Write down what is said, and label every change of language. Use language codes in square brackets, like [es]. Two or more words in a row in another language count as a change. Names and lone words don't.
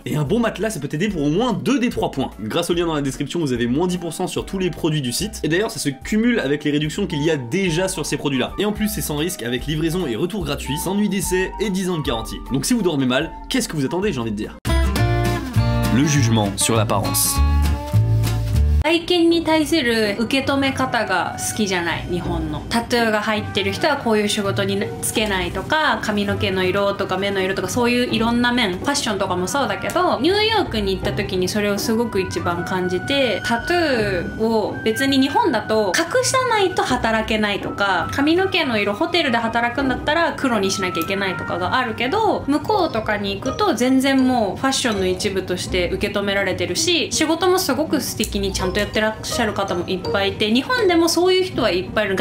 [fr] Et un bon matelas, ça peut t'aider pour au moins 2 des 3 points. Grâce au lien dans la description, vous avez moins 10% sur tous les produits du site. Et d'ailleurs, ça se cumule avec les réductions qu'il y a déjà sur ces produits-là. Et en plus, c'est sans risque avec livraison et retour gratuit, sans nuit d'essai et 10 ans de garantie. Donc si vous dormez mal, qu'est-ce que vous attendez, j'ai envie de dire. Le jugement sur l'apparence. [ja] 外見に対する受け止め方が好きじゃない。日本のタトゥーが入ってる人はこういう仕事につけないとか、髪の毛の色とか目の色とか、そういういろんな面、ファッションとかもそうだけど、ニューヨークに行った時にそれをすごく一番感じて、タトゥーを別に日本だと隠さないと働けないとか、髪の毛の色ホテルで働くんだったら黒にしなきゃいけないとかがあるけど、向こうとかに行くと全然もうファッションの一部として受け止められてるし、仕事もすごく素敵にちゃんとやってらっしゃる方もいっぱいいて、日本でもそういう人はいっぱいいる。